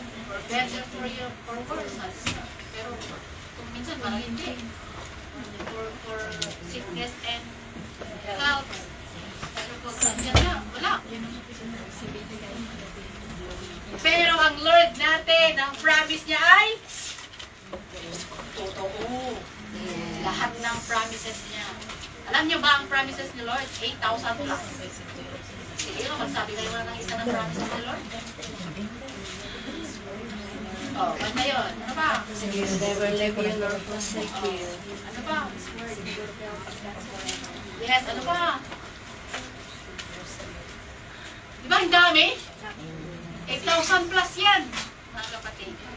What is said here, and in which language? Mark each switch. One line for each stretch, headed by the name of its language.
English: For better for you, for worse.
Filipino: Pero kung minsan parang hindi.
English: For sickness and health.
Filipino: Pero pag nandiyan na, wala. Pero ang Lord natin, ang promise niya ay totoo. Lahat ng promises niya. Alam niyo ba ang promises ni Lord? 8,000 plus. Sige, ba, magsabi kayo na ng isa ng
English: promise of the Lord?
Filipino: Oh, ano ba yun? Ano ba?
English: Never leave you nor forsake you.
Filipino: Ano ba? Yes, ano ba? Di ba, ang dami? 8,000 plus yan, mga kapatid.